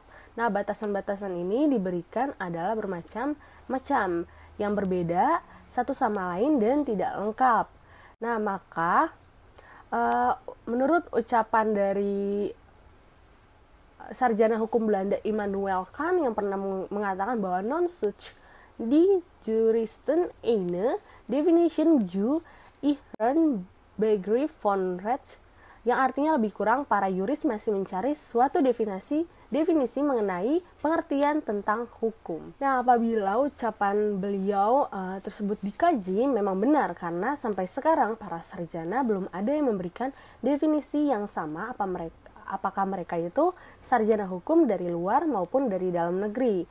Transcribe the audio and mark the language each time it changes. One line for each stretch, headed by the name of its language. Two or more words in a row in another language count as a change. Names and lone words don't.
Indonesian: Nah, batasan-batasan ini diberikan adalah bermacam-macam yang berbeda satu sama lain dan tidak lengkap. Nah, maka menurut ucapan dari sarjana hukum Belanda Immanuel Kant yang pernah mengatakan bahwa
German: non such die Juristen eine Definition zu ihren Begriff von Recht,
Indonesian: yang artinya lebih kurang para yuris masih mencari suatu definisi mengenai pengertian tentang hukum. Nah, apabila ucapan beliau tersebut dikaji memang benar, karena sampai sekarang para sarjana belum ada yang memberikan definisi yang sama apakah mereka itu sarjana hukum dari luar maupun dari dalam negeri.